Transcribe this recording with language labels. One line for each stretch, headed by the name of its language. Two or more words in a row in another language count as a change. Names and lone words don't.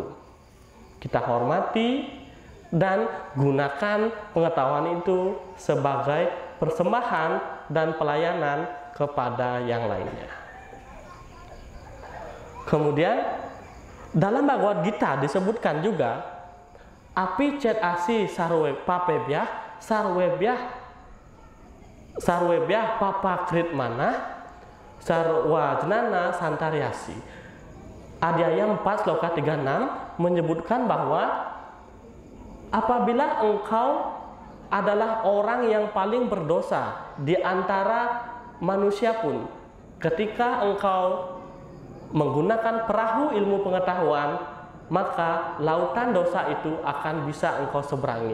Indonesian: Kita hormati dan gunakan pengetahuan itu sebagai persembahan dan pelayanan kepada yang lainnya. Kemudian dalam Bhagavad Gita disebutkan juga
Sanskrit: अपि चेद् असि पापेभ्यः सर्वेभ्यः पापकृत् मनः सर्वज्ञान सन्तरिष्यसि.
Indonesian: Adhyaya 4 sloka 36 menyebutkan bahwa apabila engkau adalah orang yang paling berdosa di antara manusia pun, ketika engkau menggunakan perahu ilmu pengetahuan, maka lautan dosa itu akan bisa engkau seberangi.